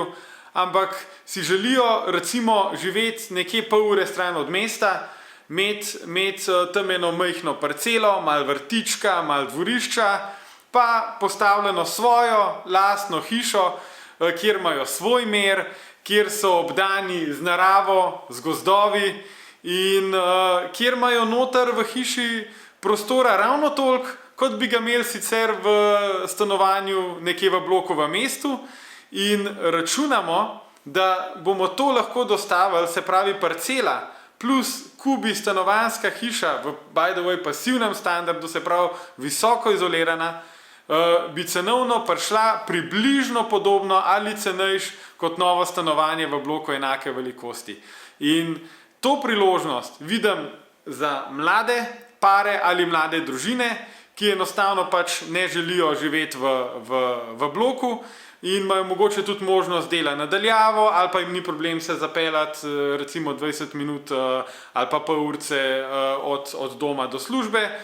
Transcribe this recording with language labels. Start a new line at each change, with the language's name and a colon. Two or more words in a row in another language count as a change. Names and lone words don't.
Slovenian: ampak si želijo recimo živeti nekje pol ure stran od mesta, imeti tam eno majhno parcelo, malo vrtička, malo dvorišča, pa postavljeno svojo lastno hišo, kjer imajo svoj mer, kjer so obdani z naravo, z gozdovi in kjer imajo noter v hiši prostora ravno toliko, kot bi ga imeli sicer v stanovanju nekje v bloku v mestu. In računamo, da bomo to lahko dostavili, se pravi parcela plus Kubi stanovanjska hiša v,
English: by the way,
Slovenian: pasivnem standardu, se pravi visoko izolirana, bi cenovno prišla približno podobno ali cenejš kot novo stanovanje v bloku enake velikosti. In to priložnost vidim za mlade pare ali mlade družine, ki enostavno pač ne želijo živeti v bloku in imajo mogoče tudi možnost dela nadaljavo ali pa jim ni problem se zapeljati recimo 20 minut ali pa pol urce od doma do službe.